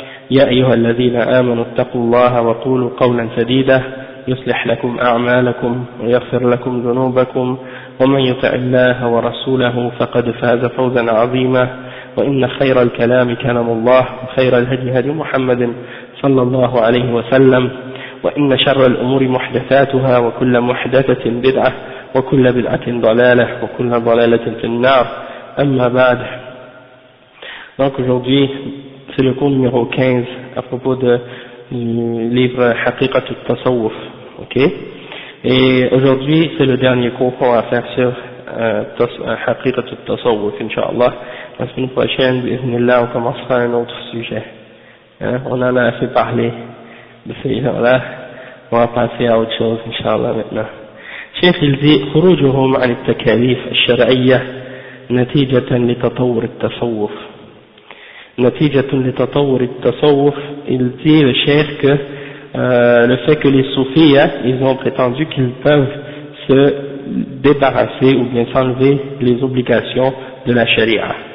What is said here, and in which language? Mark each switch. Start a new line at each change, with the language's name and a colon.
Arabic: يا أيها الذين آمنوا اتقوا الله وقولوا قولا سديدا يصلح لكم أعمالكم ويغفر لكم ذنوبكم، ومن يطع الله ورسوله فقد فاز فوزا عظيما. وإن خير الكلام كلام الله، وخير الهدي هدي محمد صلى الله عليه وسلم، وإن شر الأمور محدثاتها، وكل محدثة بدعة، وكل بدعة ضلالة، وكل ضلالة في النار. أما بعد.
French: Donc aujourd'hui c'est le cours numéro 15 à propos du livre Haqiqat al-Tasawwuf. Ok, et aujourd'hui c'est le dernier cours qu'on va faire sur Haqiqat al-Tasawwuf, Inch'Allah. La semaine prochaine, bismillah, on commencera un autre sujet. On en a assez parlé de ces gens-là, on va passer à autre chose, Inch'Allah, maintenant. Cheikh il dit
Arabic: خروجهم عن التكاليف الشرعية نتيجة لتطور التصوف. نتيجة لتطور التصوف,
French: il dit le cheikh que le fait que les soufis, ils ont prétendu qu'ils peuvent se débarrasser ou bien s'enlever les obligations de la charia.